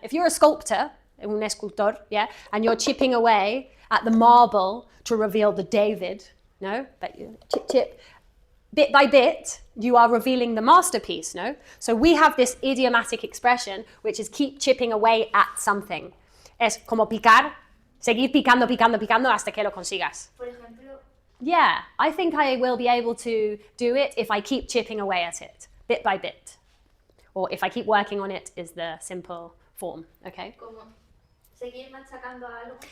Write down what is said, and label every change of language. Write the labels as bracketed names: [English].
[English] If you're a sculptor, [Spanish] un escultor, [English] yeah, and you're chipping away at the marble to reveal the David, no? But you chip, bit by bit, you are revealing the masterpiece, no? So we have this idiomatic expression, which is keep chipping away at something. [Spanish] Es como picar, seguir picando hasta que lo consigas. Por ejemplo, [English] Yeah, I think I will be able to do it if I keep chipping away at it, bit by bit. Or if I keep working on it is the simple form, okay? [Spanish] como seguir machacando algo.